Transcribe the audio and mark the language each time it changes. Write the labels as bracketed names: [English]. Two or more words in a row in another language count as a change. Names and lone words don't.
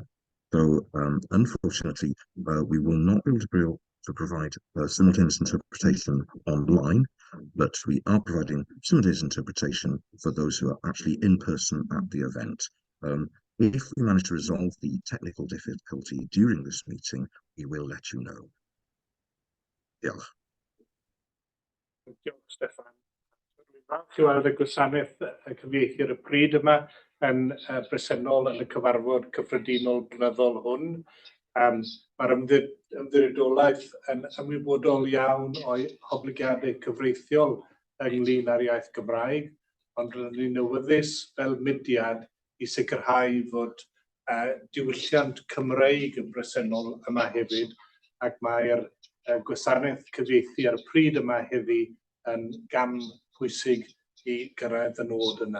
[English] So unfortunately, we will not be able to provide simultaneous interpretation online, but we are providing simultaneous interpretation for those who are actually in person at the event. If we manage to resolve the technical difficulty during this meeting, we will let you know. [Welsh] Diolch. Diolch, Steffan. Dwi'n falch i weld y gwasanaeth y cyfieithu ar y pryd yma yn bresennol yn y cyfarfod cyffredinol blynyddol hwn. Mae'r ymddiriedolaeth yn ymwybodol iawn o'i oblygiadau cyfreithiol ynglyn â'r iaith Gymraeg, ond rydyn ni'n awyddus fel mudiad i sicrhau fod diwylliant Cymreig yn bresennol yma hefyd, ac mae'r gwasanaeth cyfieithu ar y pryd yma heddi yn gam pwysig i gyrraedd y nod yna.